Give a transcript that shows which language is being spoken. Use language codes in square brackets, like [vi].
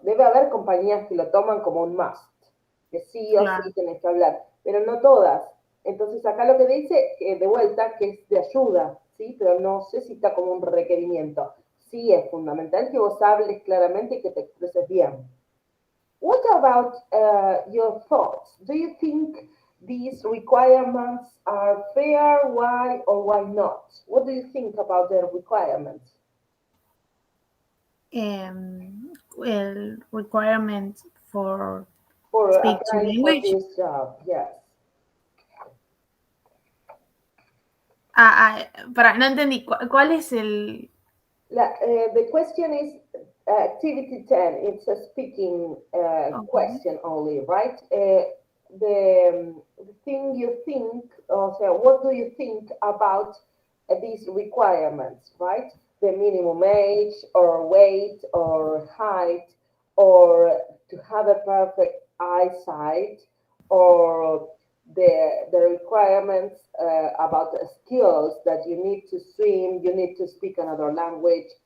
[es] Debe haber compañías que lo toman como un must, que sí o sí Claro. tenés que hablar, pero no todas. Entonces acá lo que dice, de vuelta, que es de ayuda, ¿sí? Pero no sé si está como un requerimiento. Sí es fundamental que vos hables claramente y que te expreses bien. [en] What about your thoughts? Do you think these requirements are fair? Why or why not? What do you think about the requirements El requirement for for speak to applying for language. this job? Yes. [es] Para, no entendí, ¿cuál es el? [en] The question is activity 10. It's a speaking Okay. question only, right? The thing you think, or so what do you think about these requirements, right? The minimum age, or weight, or height, or to have a perfect eyesight, or the requirements about the skills that you need to swim, you need to speak another language.